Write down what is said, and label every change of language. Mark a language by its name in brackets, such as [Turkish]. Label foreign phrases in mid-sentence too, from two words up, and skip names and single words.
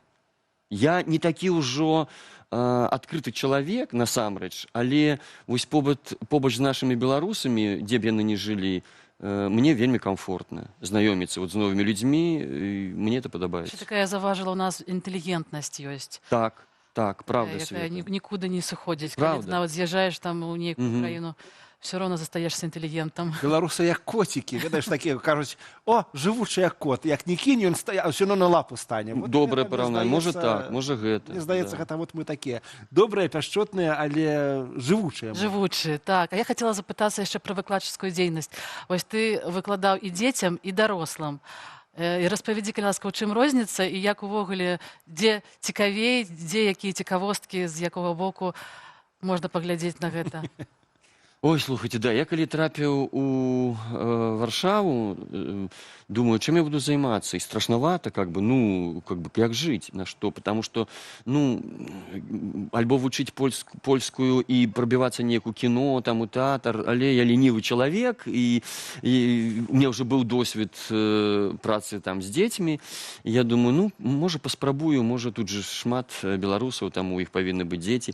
[Belarusian] Я не такі ўжо адкрыты чалавек, насамрэч, але вось побач з нашымі беларусамі, дзе б яны не жылі, мне вельмі комфортна знаёміцца з новымі людзьмі, мне это падабаецца. Такая заважила у нас інтэлігентнасць ёсць. [Russian] Так, правда, [Belarusian] Света. Нікуды не сыходзіць. Калі ты нават з'язджаеш там у нейкую краіну, [Russian] все равно застаешься интеллигентом. Белорусы як котики, ведаешь, такие кажуть, о, живучий як кот, як не кинь, он все равно на лапу стане. Вот [Belarusian] доброе параўнанне, можа так, можа гэта. Мне здаецца, гэта [Russian] вот мы такие добрые, [Belarusian] пяшчотныя, але живучыя. Живучыя, так. [Russian] А я хотела [Belarusian] запытацца яшчэ пра выкладчыцкую дзейнасць. Вось ты выкладаў і дзецям, і дарослым. І распавядзі, калі ласка, у чым розніца, і як увогуле, дзе цікавей, дзе якія цікавосткі, з якога боку можна паглядзець на гэта. Ой, слухайте, да, я калі трапіў у Варшаву, думаю, чым я буду займацца? І страшнавата, як жыць, на што? [Russian] Потому что, [Belarusian] альбо вучыць польскую і прабівацца неяку кіно, там, у тэатр, але я ленівы чалавек, і [Russian] у меня [Belarusian] ўжо быў досвед працы там з дзецьмі, і я думаю, можа, паспрабую, можа, тут же шмат беларусаў, там у іх павінны быць дзеці.